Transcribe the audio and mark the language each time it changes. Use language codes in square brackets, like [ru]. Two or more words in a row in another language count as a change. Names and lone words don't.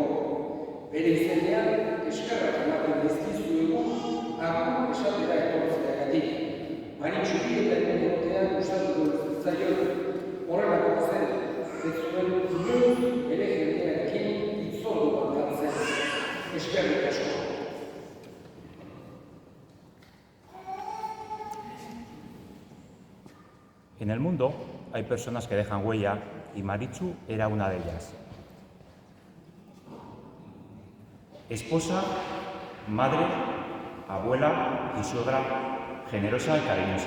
[eu] Bere izenean, eskerrak ematen dizkizuegu, agur esatera etortzeagatik. Maritxuri eta hemen egotean gustatuko zitzaion, horrelako zen, ez zuen inoiz bere jendearekin hitzordu bat galtzen. Eskerrik asko. [es] En el mundo hay personas que dejan huella y Maritxu era una de ellas. Esposa, madre, abuela y suegra, generosa y cariñosa.